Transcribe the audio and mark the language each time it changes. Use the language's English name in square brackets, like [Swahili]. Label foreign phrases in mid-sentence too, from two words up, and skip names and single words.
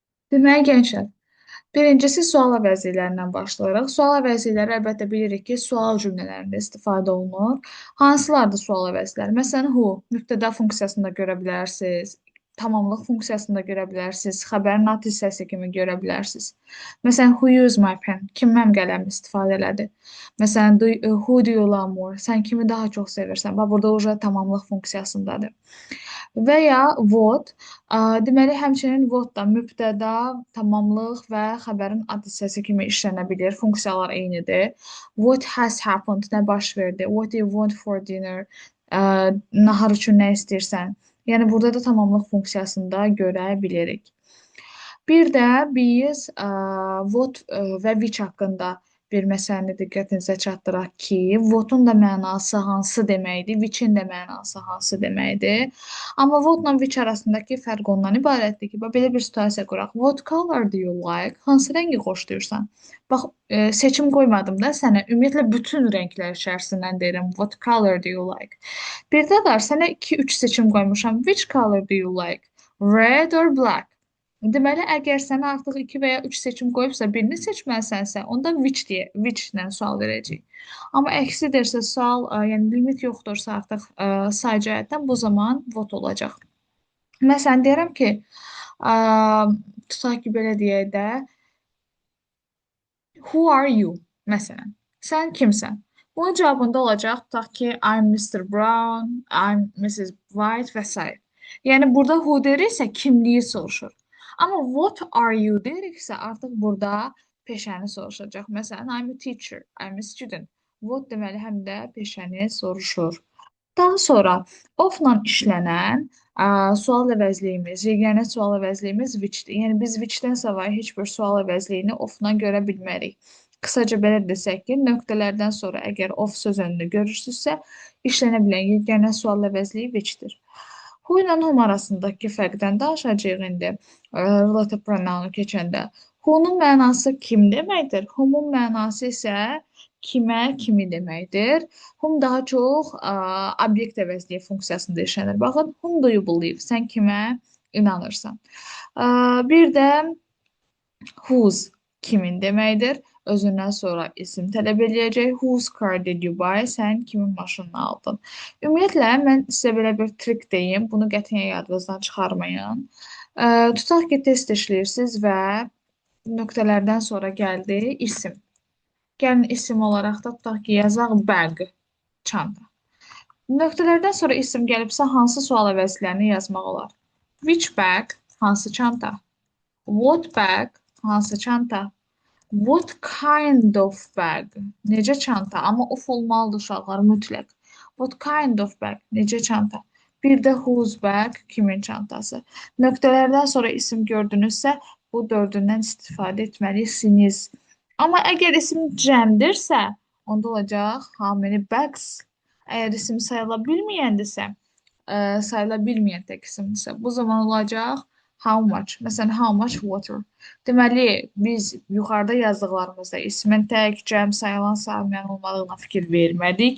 [Azerbaijani] Deməli, gənclər, birincisi sual əvəzliklərindən başlayırıq. Sual əvəzlikləri əlbəttə bilirik ki, sual cümlələrində istifadə olunur. Hansılardır sual əvəzlikləri? Məsələn, who, mübtəda funksiyasında görə bilərsiniz. Tamamlıq funksiyasında görə bilərsiniz. Xəbərin at hissəsi kimi görə bilərsiniz. Məsələn, [English] who used my pen? [Azerbaijani] Kim mənim qələmimi istifadə elədi? Məsələn, [English] who do you love more? [Azerbaijani] Sən kimi daha çox sevirsən? Bax, burada uca tamamlıq funksiyasındadır. Və ya what, deməli həmçinin what da mübtəda, tamamlıq və xəbərin ad hissəsi kimi işlənə bilir. Funksiyalar eynidir. [English] What has happened, [Azerbaijani] nə baş verdi? [English] What do you want for dinner? [Azerbaijani] Ə, Nahar üçün nə istəyirsən? Yəni burada da tamamlıq funksiyasında görə bilirik. Bir də biz what və which haqqında bir məsələni diqqətinizə çatdıraq ki, votun da mənası hansı deməkdir, which-in də mənası hansı deməkdir. Amma votla which arasındakı fərq ondan ibarətdir ki, belə bir situasiya quraq. [English] What color do you like? [Azerbaijani] Hansı rəngi xoşlayırsan? Bax, seçim qoymadım da sənə. Ümumiyyətlə bütün rənglər içərisindən deyirəm. [English] What color do you like? [Azerbaijani] Bir də var, sənə 2-3 seçim qoymuşam. [English] Which color do you like? Red or black? [Azerbaijani] Deməli, əgər sənə artıq 2 və ya 3 seçim qoyubsa, birini seçməlisənsə, onda which-lə sual verəcəyik. Amma əksidirsə sual, yəni limit yoxdursa artıq say cəhətdən bu zaman vot olacaq. Məsələn, deyirəm ki, ə, tutaq ki, belə deyək də, [English] who are you? [Azerbaijani] Məsələn, sən kimsən? Bunun cavabında olacaq, tutaq ki, [English] I'm Mr. Brown, I'm Mrs. White və s. [Azerbaijani] Yəni, burada who deyirsə, kimliyi soruşur. Amma [English] what are you [Azerbaijani] deyiriksə, artıq burada peşəni soruşacaq. Məsələn, [English] I'm a teacher, I'm a student. [Azerbaijani] What deməli həm də peşəni soruşur. Daha sonra of-la işlənən sual əvəzliyimiz, yeganə sual əvəzliyimiz which-dir. Yəni biz which-dən savayı heç bir sual əvəzliyini of-la görə bilmərik. Qısaca belə desək ki, nöqtələrdən sonra əgər of söz önünü görürsünüzsə, işlənə bilən yeganə sual əvəzliyi which-dir. Who ilə whom arasındakı fərqdən danışacağıq indi [English] relative pronounu [Azerbaijani] keçəndə. Who-nun mənası kim deməkdir? Whom-un mənası isə kimə, kimi deməkdir. Whom daha çox obyekt əvəzliyi funksiyasında işlənir. Baxın, [English] whom do you believe? [Azerbaijani] Sən kimə inanırsan? Bir də whose kimin deməkdir. Özündən sonra isim tələb eləyəcək. [English] Whose car did you buy? [Azerbaijani] Sən kimin maşınını aldın? Ümumiyyətlə, mən sizə belə bir trik deyim. Bunu qətiyyən yadınızdan çıxarmayın. Tutaq ki, test işləyirsiniz və nöqtələrdən sonra gəldi isim. Gəlin isim olaraq da tutaq ki, yazaq bag, çanta. Nöqtələrdən sonra isim gəlibsə, hansı sual əvəzlərini yazmaq olar? [English] Which bag? [Azerbaijani] Hansı çanta? [English] What bag? [Azerbaijani] Hansı çanta? [English] What kind of bag? [Azerbaijani] Necə çanta? Amma of olmalıdır uşaqlar mütləq. [English] What kind of bag? [Azerbaijani] Necə çanta? Bir də [English] whose bag? [Azerbaijani] Kimin çantası? Nöqtələrdən sonra isim gördünüzsə, bu dördündən istifadə etməlisiniz. Amma əgər isim cəmdirsə, onda olacaq [English] how many bags? [Azerbaijani] Əgər isim sayıla bilməyəndirsə, sayıla bilməyən tək isimdirsə, bu zaman olacaq [English] how much? Məsələn, how much water? [Azerbaijani] Deməli, biz yuxarıda yazdıqlarımızda ismin tək, cəm, sayılan, sayılmayan olmadığına fikir vermədik.